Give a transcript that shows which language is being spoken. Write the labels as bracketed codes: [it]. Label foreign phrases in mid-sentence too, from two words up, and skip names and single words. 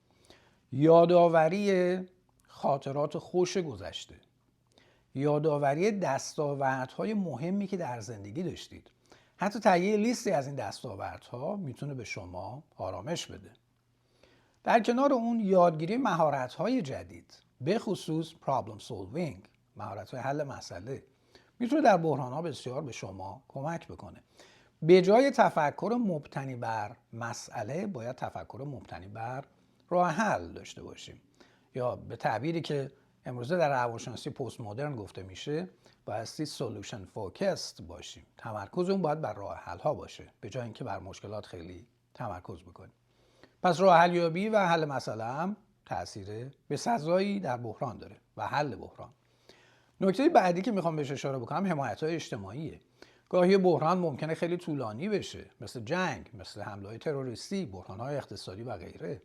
[fa] یادآوری خاطرات خوش گذشته، یادآوری دستاوردهای مهمی که در زندگی داشتید. حتی تهیه لیستی از این دستاوردها میتونه به شما آرامش بده. در کنار اون یادگیری مهارت‌های جدید، به خصوص [en] problem solving، [fa] مهارت‌های حل مسئله، میتونه در بحران‌ها بسیار به شما کمک بکنه. به جای تفکر مبتنی بر مسئله، باید تفکر مبتنی بر راه حل داشته باشیم. یا به تعبیری که امروزه در روانشناسی پست مدرن گفته میشه، بایستی [en] solution focused [fa] باشیم. تمرکز اون باید بر راه حل ها باشه، به جای اینکه بر مشکلات خیلی تمرکز بکنیم. پس راه حل یابی و حل مسئله هم تأثیر بسزایی در بحران داره و حل بحران. نکته بعدی که میخوام بهش اشاره بکنم حمایت‌های اجتماعیه. گاهی بحران ممکنه خیلی طولانی بشه، مثل جنگ، مثل حمله‌های تروریستی، بحران‌های اقتصادی و غیره.